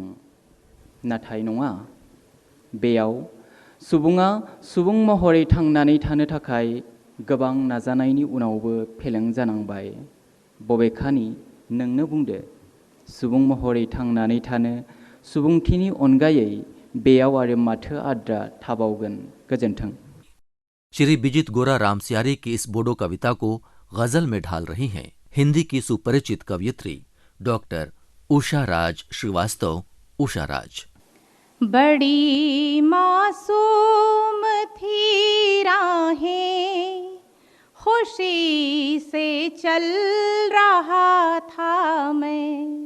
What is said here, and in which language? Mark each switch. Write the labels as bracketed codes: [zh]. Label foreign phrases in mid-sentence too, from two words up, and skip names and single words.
[brx] नाथाय नङा, बेयाव सुबुङा सुबुं महरै थांनानै थानो थाखाय गोबां नाजानायनि उनावबो फेलें जानांबाय। बबेखानि नोंनो बुंदो, सुबुं महरै थांनानै थानो सुबुंथिनि अनगायै बेयाव आरो माथो आद्रा थाबावगोन। गोजोन्थों। [hi] श्री बिजित गोरा रामसियारी की इस बोडो कविता को गजल में ढाल रही हैं हिंदी की सुपरिचित कवयित्री डॉक्टर उषा राज श्रीवास्तव। उषा राज। बड़ी मासूम थी राहें, खुशी से चल रहा था मैं।